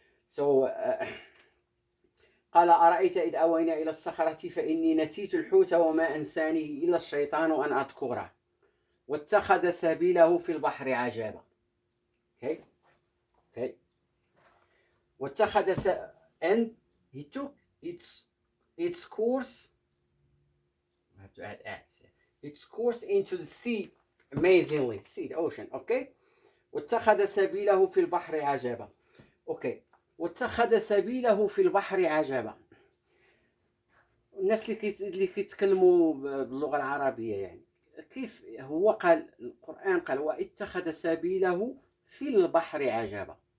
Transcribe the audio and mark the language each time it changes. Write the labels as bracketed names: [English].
[Arabic] So قال أرأيت إذ أوينا إلى الصخرة فإني نسيت الحوت وما أنساني إلا الشيطان أن أذكره واتخذ سبيله في البحر عجبا. [English] Okay. واتخذ and he took its course. I have to add its course into the sea amazingly. The ocean. Okay. [Arabic] واتخذ سبيله في البحر عجبا. [English] Okay. [Arabic] واتخذ سبيله في البحر عجبا. الناس اللي كيتكلموا باللغة العربية يعني كيف هو قال القرآن قال واتخذ سبيله في البحر عجبا.